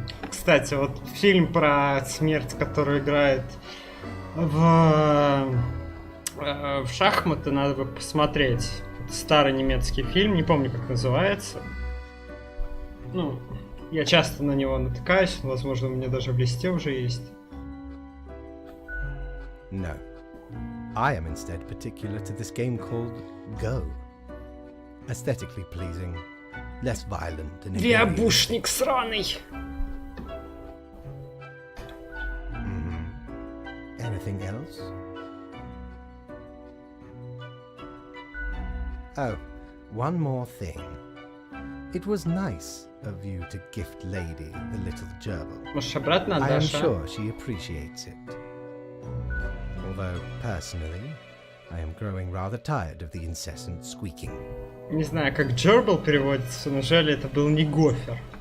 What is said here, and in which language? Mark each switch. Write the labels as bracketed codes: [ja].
[ru] Кстати, вот фильм про смерть, который играет в шахматы, надо бы посмотреть. Старый немецкий фильм, не помню, как называется. Ну, я часто на него натыкаюсь, возможно, у меня даже в листе уже есть. [en] No. I am instead particular to this game called Go. Aesthetically pleasing, less violent and [ru] Виабушник сраный! [en] Anything else? Oh, one more thing. It was nice of you to gift Lady the little gerbil. [ru] Может, обратно [en] I am [ru] отдашь, а? [en] sure she appreciates it. Although, personally, I am growing rather tired of the incessant squeaking. [ru] Не знаю, как Джербл переводится, но жаль, это был не гофер.